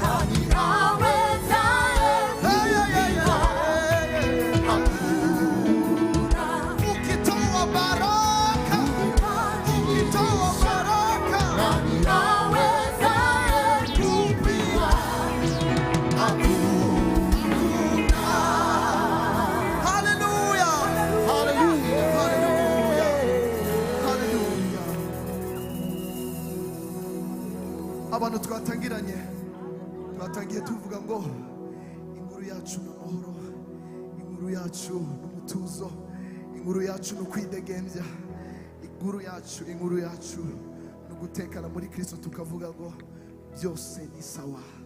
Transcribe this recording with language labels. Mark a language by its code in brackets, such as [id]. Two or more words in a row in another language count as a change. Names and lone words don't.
[sw] Nani awezaye kupinga? ukitoa baraka, ukitoa baraka, Nani awezaye kupinga? haleluya, haleluya, haleluya, haleluya. [rw] Abantu twatangiranye, twatangiye tuvuga ngo inkuru yacu ni amahoro, inkuru yacu ni umutuzo, inkuru yacu ni ukwidegembya, inkuru yacu ni ugutekana muri Kristo, tukavuga ngo byose ni sawa.